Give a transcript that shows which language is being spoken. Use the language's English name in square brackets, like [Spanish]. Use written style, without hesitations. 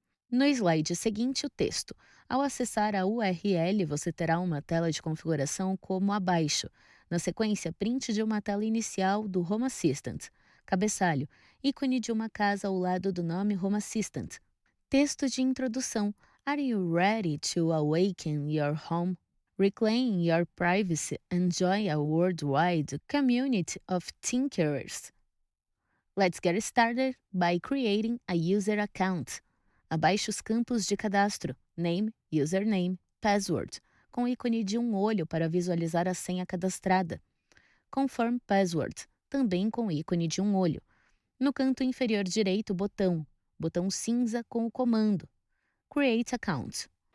[Portuguese] No slide seguinte, o texto. Ao acessar a URL, você terá uma tela de configuração como abaixo. Na sequência, print de uma tela inicial do Home Assistant. Cabeçalho, ícone de uma casa ao lado do nome Home Assistant. Texto de introdução. [English] Are you ready to awaken your home? Reclaim your privacy and join a worldwide community of thinkers. Let's get started by creating a user account. [Portuguese] Abaixo os campos de cadastro, name, username, password, com ícone de um olho para visualizar a senha cadastrada. Confirm password, também com ícone de um olho. No canto inferior direito, botão cinza com o comando Create Account.